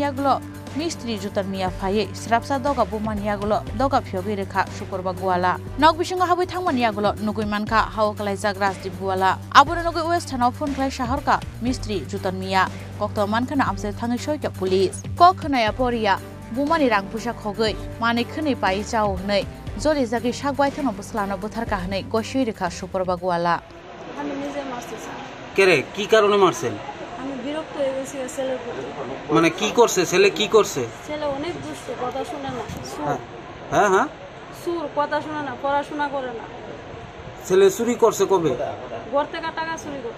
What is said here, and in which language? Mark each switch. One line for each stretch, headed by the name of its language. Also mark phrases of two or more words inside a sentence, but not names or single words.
Kok Borok: yagulo mistri jutar miya phai srapsa doga bumani yagulo doga phyogi rekha Suparba Guwala nok bisingo habai thangmani yagulo nugui mankha hawo kalaijak Rajdeep Guwala aboro nugui West Thana phone khlai shaharka mistri jutar miya kokto mankhana amse thangai soika police kok khnaya poriya bumani rang pusa khogoi mani khni pai chao hnei Joli Zaki Sakbaitano Buslano Butharka Hanei Goshoi Rekha Suparba Guwala
Bangla: আমি নিজে মারছি স্যার কেরে কি কারণে মারছেন আমি বিরক্ত হয়ে গেছি ছেলের প্রতি মানে কি করছে ছেলে কি করছে ছেলে অনেক দুষ্ট কথা শুনে না হ্যাঁ হ্যাঁ সুর কথা শুনে না পড়াশোনা করে না ছেলে চুরি করছে কবে ঘর থেকে টাকা চুরি করে